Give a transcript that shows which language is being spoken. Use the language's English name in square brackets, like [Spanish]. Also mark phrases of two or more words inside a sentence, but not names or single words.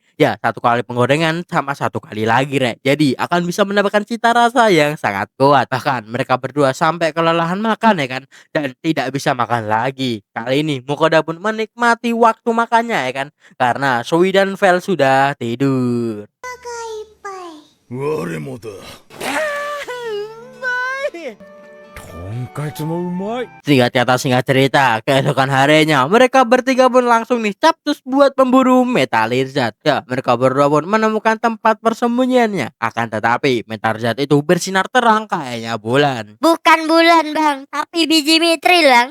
[Indonesian] Ya, 1 kali penggorengan sama 1 kali lagi, Rek. Jadi, akan bisa mendapatkan cita rasa yang sangat kuat. Bahkan mereka berdua sampai kelelahan makan ya kan, dan tidak bisa makan lagi. Kali ini Mukoda pun menikmati waktu makannya ya kan, karena Sui dan Vel sudah tidur. [Japanese] 我もだ。とんかつもうまい。 [Indonesian] Singkat kata singkat cerita, keesokan harinya mereka bertiga pun langsung nih capcus buat memburu Metal Lizard. Ya, mereka berdua pun menemukan tempat persembunyiannya. Akan tetapi Metal Lizard itu bersinar terang kayaknya bulan. Bukan bulan Bang, tapi biji mitril Bang.